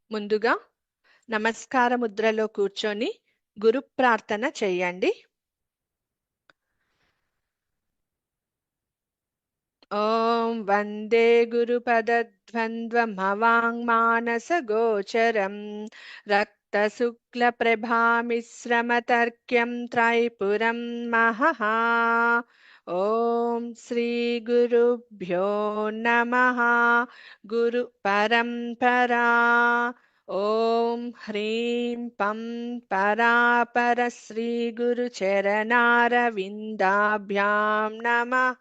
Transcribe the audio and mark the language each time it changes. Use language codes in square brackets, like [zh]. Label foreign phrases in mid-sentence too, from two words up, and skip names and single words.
[te] ముందుగా నమస్కార ముద్రలో కూర్చొని గురు ప్రార్థన చెయ్యండి. [sa] ఓం వందే గురుపదద్వంద్వమవాङ्मानसगोचरं रक्तशुक्लप्रभामिश्रमतर्क्यं त्रैपुरं महः। ఓం శ్రీ గురుభ్యో నమః. గురు పరంపరా. ఓం హ్రీం పం పరాపర శ్రీ గురు చరణారవిందాభ్యాం నమః.